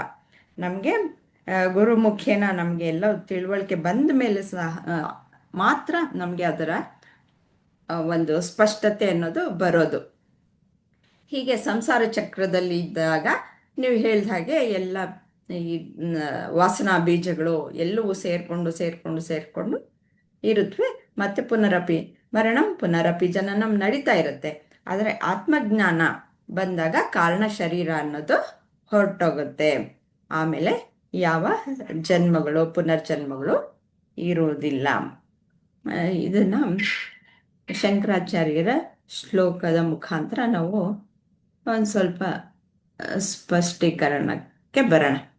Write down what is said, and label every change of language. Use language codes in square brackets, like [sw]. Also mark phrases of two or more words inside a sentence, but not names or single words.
[kn] ನಮಗೆ ಗುರುಮುಖೇನ ನಮಗೆ ಎಲ್ಲ ತಿಳುವಳಿಕೆ ಬಂದ ಮೇಲೆ ಸಹ ಮಾತ್ರ ನಮಗೆ ಅದರ ಒಂದು ಸ್ಪಷ್ಟತೆ ಅನ್ನೋದು ಬರೋದು. ಹೀಗೆ ಸಂಸಾರ ಚಕ್ರದಲ್ಲಿ ಇದ್ದಾಗ ನೀವು ಹೇಳಿದ ಹಾಗೆ ಎಲ್ಲ ಈ ವಾಸನಾ ಬೀಜಗಳು ಎಲ್ಲವೂ ಸೇರ್ಕೊಂಡು ಇರುತ್ತವೆ. ಮತ್ತೆ [sa] ಪುನರಪಿ ಮರಣಂ ಪುನರಪಿ ಜನನಂ [kn] ನಡೀತಾ ಇರುತ್ತೆ. ಆದರೆ ಆತ್ಮಜ್ಞಾನ ಬಂದಾಗ ಕಾರಣ ಶರೀರ ಅನ್ನೋದು ಹೊರಟೋಗುತ್ತೆ. ಆಮೇಲೆ ಯಾವ ಜನ್ಮಗಳು ಪುನರ್ಜನ್ಮಗಳು ಇರುವುದಿಲ್ಲ. ಇದನ್ನು ಶಂಕರಾಚಾರ್ಯರ ಶ್ಲೋಕದ ಮುಖಾಂತರ ನಾವು ಒಂದು ಸ್ವಲ್ಪ ಸ್ಪಷ್ಟೀಕರಣಕ್ಕೆ ಬರೋಣ.